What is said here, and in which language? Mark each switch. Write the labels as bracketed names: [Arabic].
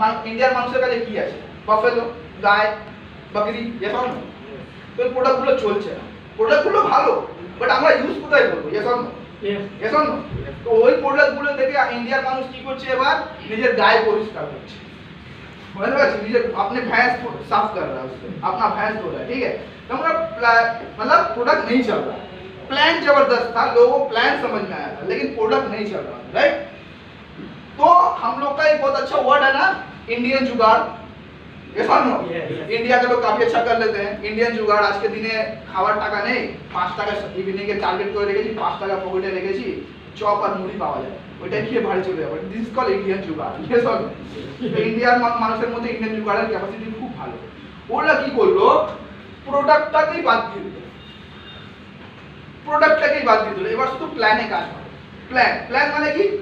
[Bangla] ইন্ডিয়ার মানুষের কাছে কি আছে? বাফেলো, গায়, বকরি, এসব না। তো এই প্রোডাক্টগুলো চলছে না, প্রোডাক্টগুলো ভালো, বাট আমরা ইউজ কোথায় করবো? এসব না, এসব না। তো ওই প্রোডাক্টগুলো থেকে ইন্ডিয়ার মানুষ কি করছে, এবার নিজের গায়ে পরিষ্কার করছে, বুঝতে পারছি? [Hindi] নিজের अपने भैंस को साफ कर रहा है, उससे अपना भैंस धो रहा है, ठीक है? तो मतलब प्रोडक्ट नहीं चल रहा, प्लान जबरदस्त था, लोगों को प्लान समझ में आया था, लेकिन प्रोडक्ट नहीं चल रहा, राइट? तो हम लोग का एक बहुत अच्छा वर्ड है ना, इंडियन जुगाड़, ये सुनो, इंडिया के लोग काफी अच्छा कर लेते हैं इंडियन जुगाड़। आज के दिने [Bangla] খাওয়ার টাকা নেই, 5 টাকা ইভিনিং এর টার্গেট করে রেখেছি, 5 টাকা পকেটে রেখেছি, চপ আর মুড়ি পাওয়া যায়, ওইটা খেয়ে বাড়ি চলে যাবে, দিস ইজ কল ইন্ডিয়ান জুগাড়, ये सब ইন্ডিয়ার মানুষের মধ্যে ইন্ডিয়ান জুগাড়ের ক্যাপাসিটি খুব ভালো। ওরা কি করলো, প্রোডাক্টটাকেই বাদ দিয়ে দিল, প্রোডাক্টটাকেই বাদ দিয়ে দিল, এবার শুধু প্ল্যানে কাজ করে। প্ল্যান মানে কি?